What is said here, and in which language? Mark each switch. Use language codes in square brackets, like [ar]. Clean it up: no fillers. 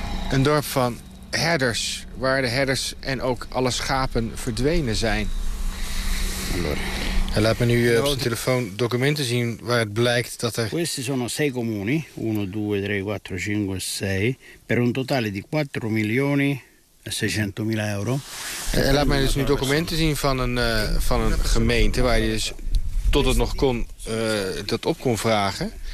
[nl] Een dorp van herders, waar de herders en ook alle schapen verdwenen zijn. Hij laat me nu op zijn telefoon documenten zien waar het blijkt dat er... [it] Questi sono sei comuni, 1, 2, 3, 4, 5, 6, per un totale di 4 milioni e 600.000 euro. [nl] Hij laat mij dus nu documenten zien van een gemeente waar je dus tot het nog kon dat op kon vragen.